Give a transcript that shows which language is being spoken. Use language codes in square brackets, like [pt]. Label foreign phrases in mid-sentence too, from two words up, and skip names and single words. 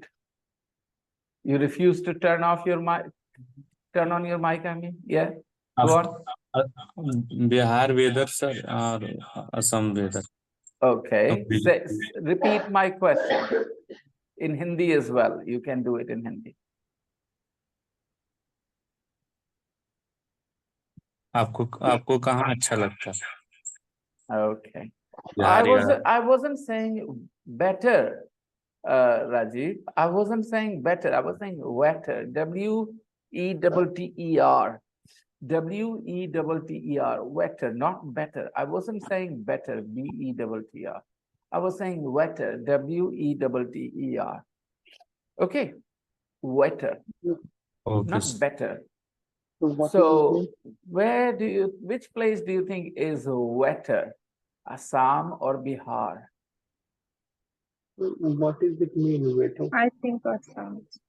[en] You refuse to turn off your mic? Turn on your mic, I mean? Yeah. Go on. Bihar weather, sir, or Assam weather. Okay. Repeat my question in Hindi as well. You can do it in Hindi. [hi] आपको कहाँ अच्छा लगता है? [en] Okay. बिहार I wasn't saying better, Rajiv. I wasn't saying better. I was saying wetter. W-E-T-T-E-R. W-E-T-T-E-R. Wetter, not better. I wasn't saying better. B-E-T-T-E-R. I was saying wetter. W-E-T-T-E-R. Okay. Wetter, Okay. not better. So which place do you think is wetter? Assam or Bihar? What is it mean, wetter? I think Assam.